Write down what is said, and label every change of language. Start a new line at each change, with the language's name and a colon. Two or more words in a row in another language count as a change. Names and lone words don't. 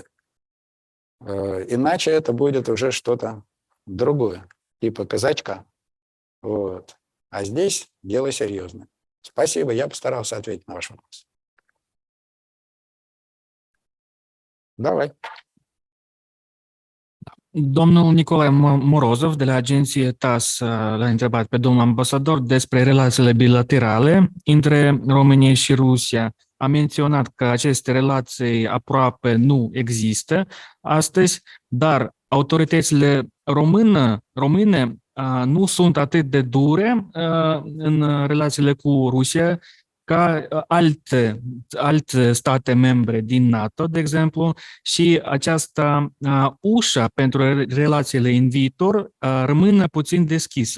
Russian: Иначе это будет уже что-то другое, типа казачка. Вот. А здесь дело серьезное. Спасибо, я постарался ответить на ваш вопрос. Давай.
Romanian: Domnul Nicolae Morozov de la agenție TAS l-a întrebat pe domnul ambasador despre relațiile bilaterale între România și Rusia. A menționat că aceste relații aproape nu există astăzi, dar autoritățile române nu sunt atât de dure în relațiile cu Rusia ca alte state membre din NATO, de exemplu, și această ușă pentru relațiile în viitor rămâne puțin deschisă.